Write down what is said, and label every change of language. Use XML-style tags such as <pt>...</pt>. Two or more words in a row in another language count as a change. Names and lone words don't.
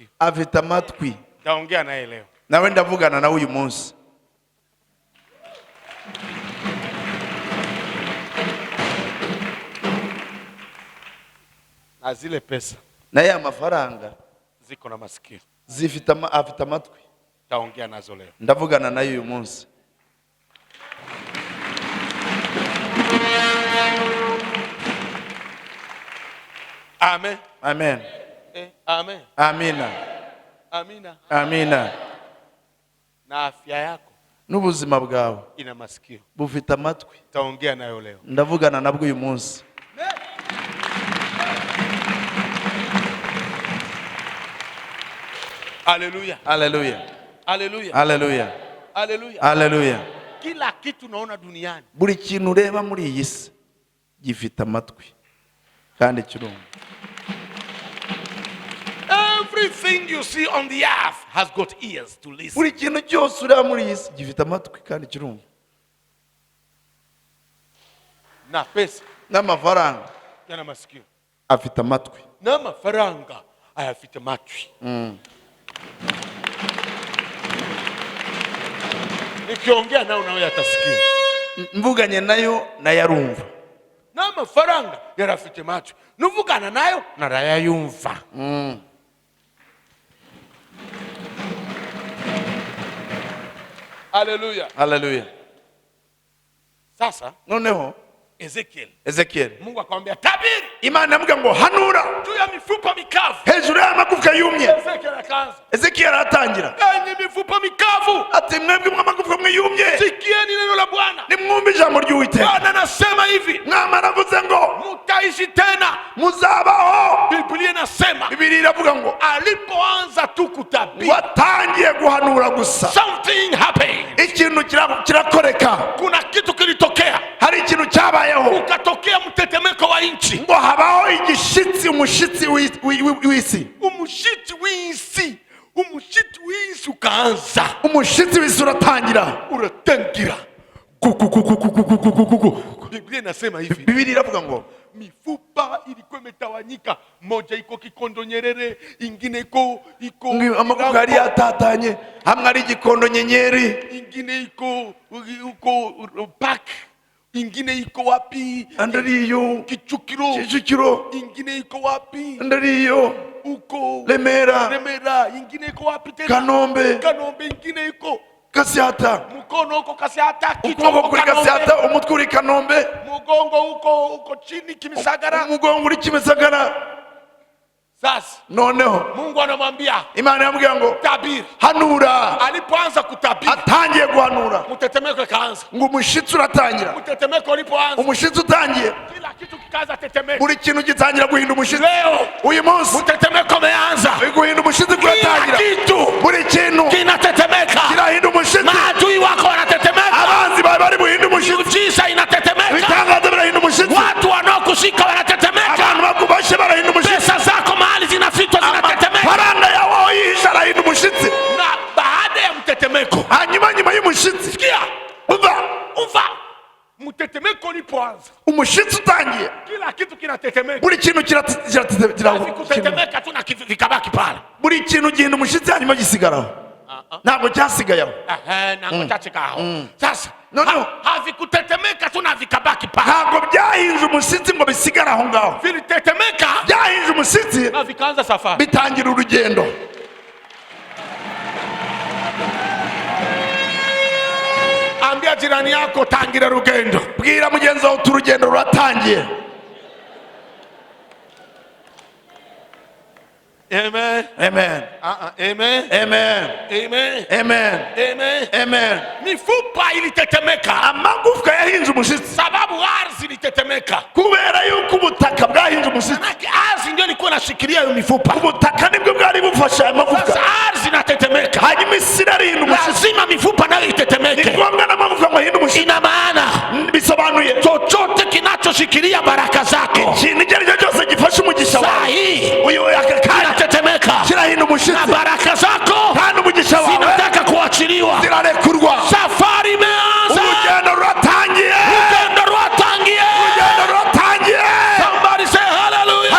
<rw>afite amatwi.</rw> <sw>Taongea naye leo.</sw> <rw>Nawe ndavugana nawe uyu munsi.</rw> <sw>Na zile pesa</sw> <rw>Na ya mafaranga</rw> <sw>ziko na masikio.</sw> <rw>afite amatwi.</rw> <sw>Taongea nazo leo.</sw> <rw>Ndavugana nayo uyu munsi. Amen. Amen. Amen.</rw> <sw>Amina. Amina. Amina. Na afya yako</sw> <rw>N'ubuzima bwawe</rw> <sw>ina masikio.</sw> <rw>bufite amatwi.</rw> <sw>Taongea nayo leo.</sw> <rw>Ndavugana nabwo uyu munsi. Haleluya. Haleluya. Haleluya. Haleluya. Haleluya. Haleluya.</rw> <sw>Kila kitu naona duniani</sw> <rw>Buri kintu ureba muri iyi si gifite amatwi kandi kirumva.</rw> <en>everything you see on the earth has got ears to listen.</en> <rw>Buri kintu cyose ureba muri iyi si gifite amatwi kandi kirumva.</rw> <sw>Na pesa</sw> <rw>N'amafaranga</rw> <sw>yana masikio.</sw> <rw>afite amatwi. Na mafaranga ayafite matwi.</rw> <sw>Nikiongea nao nawe yatasikia.</sw> <rw>Mvuganye nayo nayarumva. Na mafaranga yarafite matwi. Nuvugana nayo narayayumva. Haleluya. Haleluya.</rw> <sw>Sasa</sw> <rw>Noneho</rw> <sw>Ezekiel Mungu akamwambia tabiri.</sw> <rw>Imana yamubwira ngo hanura</rw> <sw>Juu ya mifupa mikavu.</sw> <rw>hejuru y'amagufwa yumye.</rw> <sw>Ezekiel akaanza.</sw> <rw>Ezekiel aratangira</rw> <sw>Enyi mifupa mikavu,</sw> <rw>ati mwebwe mw'amagufwa mwe yumye</rw> <sw>sikieni neno la Bwana.</sw> <rw>nimwumve ijambo ry'Uwiteka.</rw> <sw>Bwana anasema hivi,</sw> <rw>Mwama aravuze ngo</rw> <sw>mutaishi tena.</sw> <rw>muzabaho.</rw> <sw>Biblia inasema</sw> <rw>Biblia iravuga ngo</rw> <sw>alipoanza tu kutabiri,</sw> <rw>watangiye guhanura gusa</rw> <en>something happened.</en> <rw>ikintu kirakoreka.</rw> <sw>Kuna kitu kilitokea,</sw> <rw>Hari ikintu cyabayeho</rw> <sw>ukatokea mtetemeko wa nchi.</sw> <rw>ngo habaho igishitsi, umushitsi w'isi. Umushitsi w'isi</rw> <sw>ukaanza.</sw> <rw>Umushitsi w'isi uratangira. Uratangira.</rw> <sw>Biblia inasema hivi,</sw> <rw>Biblia iravuga ngo</rw> <sw>mifupa ilikuwa imetawanyika, moja iko Kikondo Nyerere, ingine iko</sw> <rw>amagufwa yari yatatanye, hamwe ari Gikondo Nyenyeri,</rw> <sw>ingine iko Park, ingine iko wapi,</sw> <rw>andariyo</rw> <sw>Kicukiro, ingine iko wapi,</sw> <rw>andariyo</rw> <sw>uko Remera, ingine iko wapi tena, Kanombe, ingine iko Gasyata, mkono uko Gasyata,</sw> <rw>ukuboko kuri Gasyata, umutwe uri Kanombe,</rw> <sw>mugongo uko chini Kimisagara,</sw> <rw>umugongo uri Kimisagara.</rw> <sw>Sasa</sw> <rw>noneho</rw> <sw>Mungu anamwambia,</sw> <rw>Imana yambwira ngo</rw> <sw>tabiri.</sw> <rw>hanura.</rw> <sw>Alipoanza kutabiri,</sw> <rw>atangiye guhanura,</rw> <sw>mtetemeko kaanza.</sw> <rw>ngo umushitsi uratangira.</rw> <sw>Mtetemeko ulipoanza,</sw> <rw>umushitsi utangiye,</rw> <sw>kila kitu kikaanza tetemeka.</sw> <rw>buri kintu gitangira guhinda umushitsi.</rw> <sw>Leo</sw> <rw>uyu munsi</rw> <sw>mtetemeko umeanza,</sw> <rw>guhinda umushitsi kuratangira. Buri kintu</rw> <sw>kinatetemeka,</sw> <rw>kirahinda umushitsi.</rw> <sw>maadui wako wanatetemeka,</sw> <rw>abanzi bawe bari buhinda umushitsi.</rw> <sw>miujiza inatetemeka,</sw> <rw>ibitangaza birahinda umushitsi.</rw> <sw>watu wanaokushika wanatetemeka,</sw> <rw>abantu bakubashe barahinda umushitsi.</rw> <sw>pesa zako mahali zinafitwa zinatetemeka,</sw> <rw>faranga yawe aho yihishe arahinda umushitsi.</rw> <sw>na baada ya mtetemeko,</sw> <rw>nyuma y'umushitsi,</rw> <sw>sikia, uva mtetemeko ulipoanza,</sw> <rw>umushitsi utangiye,</rw> <sw>kila kitu kinatetemeka,</sw> <rw>buri kintu</rw> <sw>kiratetemeka tu na vikabaki pale.</sw> <rw>buri kintu gihinda umushitsi hanyuma gisigaraho, ntabwo cyasigayeho. Ntabwo cyacikaho. Sasa noneho</rw> <sw>havikutetemeka tu na vikabaki pale,</sw> <rw>ntabwo byahinje umushitsi ngo bisigare aho ngaho.</rw> <sw>vilitetemeka,</sw> <rw>byahinje umushitsi</rw> <sw>na vikaanza safari,</sw> <rw>bitangira urugendo.</rw> <sw>ambia jirani yako</sw> <rw>tangira rugendo. Bwira mugenzi wawe uti urugendo ruratangiye. Amen. Amen. Amen. Amen. Amen. Amen. Amen. Amen.</rw> <sw>Mifupa ilitetemeka,</sw> <rw>amagufwa yahinje umushitsi,</rw> <sw>sababu ardhi ilitetemeka,</sw> <rw>kubera yuko ubutaka bwahinje umushitsi.</rw> <sw>ardhi ndio ilikuwa inashikilia hiyo mifupa.</sw> <rw>Ubutaka nibwo bwari bufasha aya magufwa.</rw> <sw>Sasa ardhi inatetemeka,</sw> <rw>hanyuma isi irahinda umushitsi.</rw> <sw>lazima mifupa nayo itetemeke.</sw> <rw>ni ngombwa n'amagufwa ngo ahinde umushitsi.</rw> <sw>Ina maana</sw> <rw>bisobanuye</rw> <sw>chochote kinachoshikilia baraka zako,</sw> <rw>ikintu icyo ari cyo cyose gifasha umugisha wawe,</rw> <sw>sahi</sw> <rw>uyu</rw> <sw>kinatetemeka,</sw> <rw>kirahinda umushitsi,</rw> <sw>na baraka zako</sw> <rw>kandi umugisha wawe</rw> <sw>zinataka kuachiliwa.</sw> <rw>zirarekurwa.</rw> <sw>Safari imeanza,</sw> <rw>urugendo ruratangiye, urugendo rwatangiye. urugendo ruratangiye.</rw> <en>Somebody say hallelujah.</en>